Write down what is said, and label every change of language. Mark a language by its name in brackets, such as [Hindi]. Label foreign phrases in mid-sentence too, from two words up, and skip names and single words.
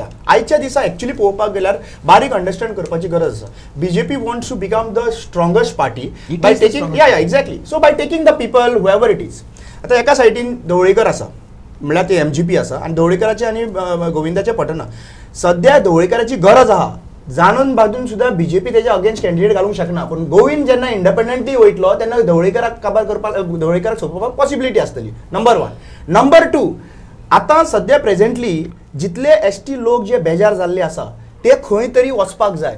[Konkani] आयच्या दिसा एक्चुअली पळोवपाक गेल्यार बारीक अंडरस्टँड करपाची गरज आसा [English] BJP wants to become the strongest party by taking exactly so by taking the people whoever it is [Konkani] आता एका सायडीन ढवळीकर आसा म्हळ्यार ते एमजीपी आसा आनी ढवळीकराचे आनी गोविंदाचे पटना सद्या ढवळीकराची गरज आहा जाणून बाजून सुद्धा बीजेपी त्याच्या [English] against candidate [Konkani] घालूंक शकना पण गोविंद जेन्ना इंडिपेंडंटली वयतलो तेन्ना ढवळीकराक काबार करपाक ढवळीकराक सोंपोवपाक पॉसिबिलिटी आसतली नंबर 1 नंबर 2 आतां सध्या प्रेझेंटली जितले एसटी लोक जे बेजार जाल्ले आसा ते खंय तरी वचपाक जाय.